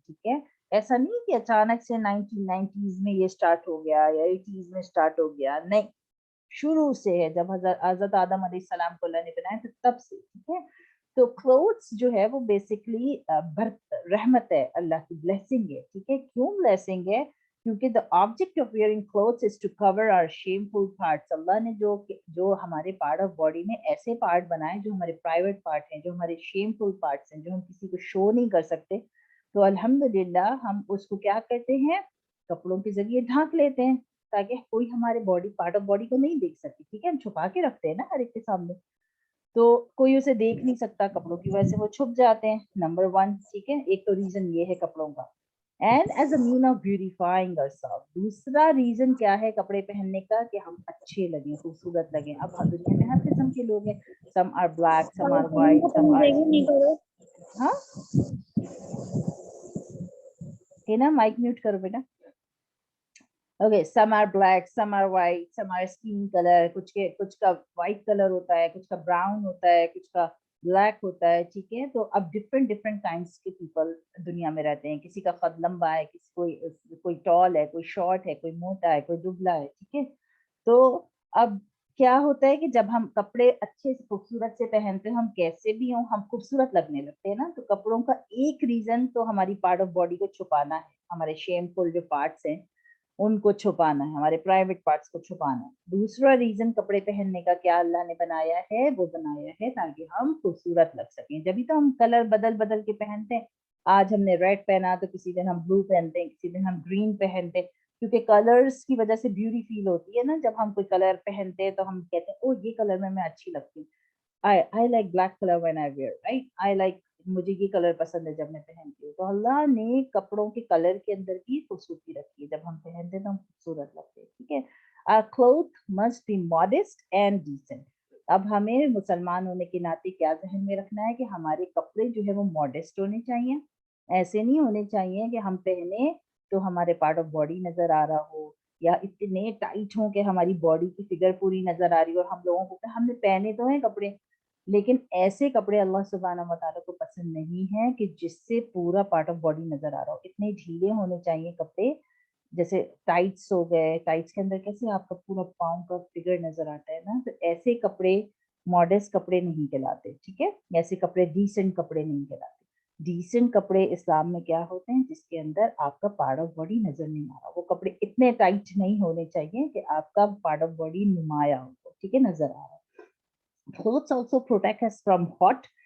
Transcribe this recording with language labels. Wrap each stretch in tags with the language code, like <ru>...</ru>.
<ur>ٹھیک ہے, ایسا نہیں کہ اچانک سے 1990s میں یہ سٹارٹ ہو گیا یا 80s میں سٹارٹ ہو گیا, نہیں, شروع سے ہے. جب حضرت آدم علیہ السلام کو اللہ نے بنایا تو تب سے. ٹھیک ہے, تو کلوتھس جو ہے وہ بیسکلی رحمت ہے, اللہ کی بلیسنگ ہے. ٹھیک ہے, کیوں بلیسنگ ہے؟ کیونکہ</ur> <en>the object of wearing clothes is to cover our shameful parts.</en> <ur>اللہ نے جو ہمارے پارٹ آف باڈی میں ایسے پارٹ بنائے جو ہمارے پرائیویٹ پارٹ ہیں, جو ہمارے شیمفل پارٹس ہیں, جو ہم کسی کو شو نہیں کر سکتے, تو الحمدللہ ہم اس کو کیا کرتے ہیں, کپڑوں کے ذریعے ڈھانک لیتے ہیں تاکہ کوئی ہمارے باڈی پارٹ آف باڈی کو نہیں دیکھ سکے. ٹھیک ہے, ہم چھپا کے رکھتے ہیں نا ہر ایک کے سامنے, تو کوئی اسے دیکھ نہیں سکتا, کپڑوں کی وجہ سے وہ چھپ جاتے ہیں. نمبر 1. ٹھیک ہے, ایک تو ریزن یہ ہے کپڑوں کا.</ur> <en>And as a mean of beautifying ourselves.</en> <ur>دوسرا ریزن کیا ہے کپڑے پہننے کا, کہ ہم اچھے لگیں, خوبصورت لگیں. اب دنیا میں ہر قسم کے لوگ ہیں,</ur> <en>some are black, some are white, some are skin.</en> <ur>ہاں کہ نا, مائک میوٹ کرو بیٹا.</ur> <en>Okay, some are black, some are white, some are skin color.</en> <ur>کچھ کا white color ہوتا ہے, کچھ کا brown ہوتا ہے, کچھ کا بلیک ہوتا ہے. ٹھیک ہے, تو اب ڈفرنٹ کائنڈس کے پیپل دنیا میں رہتے ہیں. کسی کا قد لمبا ہے, کوئی ٹال ہے, کوئی شارٹ ہے, کوئی موٹا ہے, کوئی دبلا ہے. ٹھیک ہے, تو اب کیا ہوتا ہے کہ جب ہم کپڑے اچھے سے خوبصورت سے پہنتے ہیں, ہم کیسے بھی ہوں ہم خوبصورت لگنے لگتے ہیں نا. تو کپڑوں کا ایک ریزن تو ہماری پارٹ آف باڈی کو چھپانا ہے, ہمارے شیمفل جو پارٹس ہیں ان کو چھپانا ہے, ہمارے پرائیویٹ پارٹس کو چھپانا ہے. دوسرا ریزن کپڑے پہننے کا کیا اللہ نے بنایا ہے, وہ بنایا ہے تاکہ ہم خوبصورت لگ سکیں. جبھی تو ہم کلر بدل کے پہنتے ہیں. آج ہم نے ریڈ پہنا تو کسی دن ہم بلو پہنتے ہیں, کسی دن ہم گرین پہنتے ہیں, کیونکہ کلرز کی وجہ سے بیوٹی فیل ہوتی ہے نا. جب ہم کوئی کلر پہنتے ہیں تو ہم کہتے ہیں او یہ کلر میں اچھی لگتی ہوں,</ur> <en>I like black color when I wear, right? I like,</en> <ur>مجھے یہ کلر پسند ہے جب میں پہنتی ہوں. تو اللہ نے کپڑوں کے کلر کے اندر بھی خوبصورتی رکھی ہے, جب ہم پہنتے ہیں تو ہم خوبصورت لگتے ہیں. ٹھیک ہے,</ur> <en>our clothes must be modest and decent.</en> <ur>اب ہمیں مسلمان ہونے کے ناطے کیا ذہن میں رکھنا ہے کہ ہمارے کپڑے جو ہے وہ ماڈسٹ ہونے چاہیے. ایسے نہیں ہونے چاہیے کہ ہم پہنے تو ہمارے پارٹ آف باڈی نظر آ رہا ہو, یا اتنے ٹائٹ ہوں کہ ہماری باڈی کی فگر پوری نظر آ رہی ہو, اور ہم لوگوں کو ہم نے پہنے تو ہیں کپڑے, لیکن ایسے کپڑے اللہ سبحانہ و تعالیٰ کو پسند نہیں ہے کہ جس سے پورا پارٹ آف باڈی نظر آ رہا ہو. اتنے ڈھیلے ہونے چاہیے کپڑے, جیسے ٹائٹس ہو گئے, ٹائٹس کے اندر کیسے آپ کا پورا پاؤں کا فگر نظر آتا ہے نا, تو ایسے کپڑے ماڈسٹ کپڑے نہیں کہلاتے. ٹھیک ہے, ایسے کپڑے ڈیسنٹ کپڑے نہیں کہلاتے. ڈیسنٹ کپڑے اسلام میں کیا ہوتے ہیں, جس کے اندر آپ کا پارٹ آف باڈی نظر نہیں آ رہا. وہ کپڑے اتنے ٹائٹ نہیں ہونے چاہیے کہ آپ کا پارٹ آف باڈی نمایاں ہو, ٹھیک ہے, نظر آ رہا ہے.</ur> <en>Clothes also protect us from hot.</en>